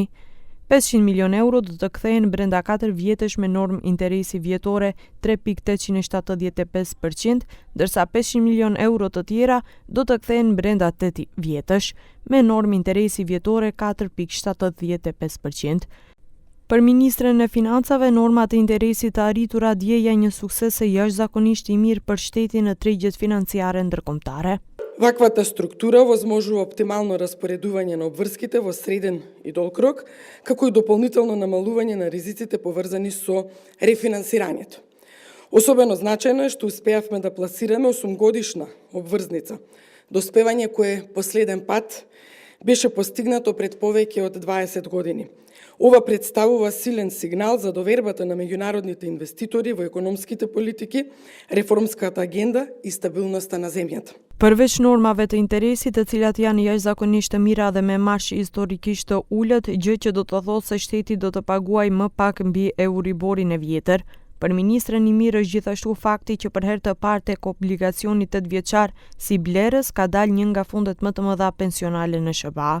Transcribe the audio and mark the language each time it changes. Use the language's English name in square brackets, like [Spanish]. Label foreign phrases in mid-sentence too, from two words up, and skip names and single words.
[Albanian] 500 milion euro do të kthehen brenda 4 vjetësh me normë interesi vjetore 3.875%, ndërsa 500 milion euro të tjera do të kthehen brenda 8 vjetësh me normë interesi vjetore 4.75%. Për Ministren e Financave, normat e interesit të arritura djeja një sukses e jashtëzakonisht i mirë për shtetin në tregjet financiare ndërkombëtare. [Macedonian] Ваквата структура возможува оптимално распоредување на обврските во среден и долг рок, како и дополнително намалување на ризиците поврзани со рефинансирањето. Особено значајно е што успеавме да пласираме 8-годишна обврзница, доспевање кое последен пат беше постигнато пред повеќе од 20 години. Ова представува силен сигнал за довербата на меѓународните инвеститори во економските политики, реформската агенда и стабилноста на земјата. [Albanian] Përveç normave të interesit, të cilat janë jashtëzakonisht të mira dhe me marsh historikisht të ulët, gjë që do të thotë se shteti do të paguajë më pak mbi Euriborin e vjetër. Për ministren i mirë është gjithashtu fakti që për herë të parë tek obligacioni 8 vjeçar si blerës ka dalë një nga fundet më të mëdha pensionale në SBA.